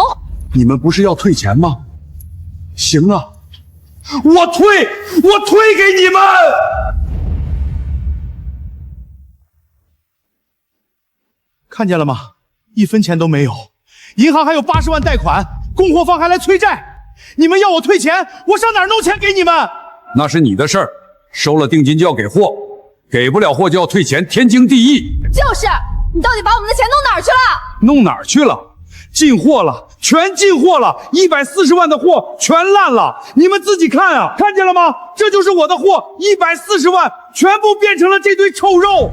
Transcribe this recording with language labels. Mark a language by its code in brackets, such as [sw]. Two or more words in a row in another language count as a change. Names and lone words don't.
[zh] 你們不是要退錢嗎？行啊，我退給你們！看見了嗎？1分錢都沒有，銀行還有80萬貸款，供貨方還來催債，你們要我退錢，我上哪兒弄錢給你們？那是你的事兒，收了定金就要給貨。給不了貨就要退錢，天經地義。就是，你到底把我們的錢弄哪兒去了？弄哪兒去了？進貨了，全進貨了，140萬的貨全爛了。你們自己看啊，看見了嗎？這就是我的貨，140萬全部變成了這堆臭肉。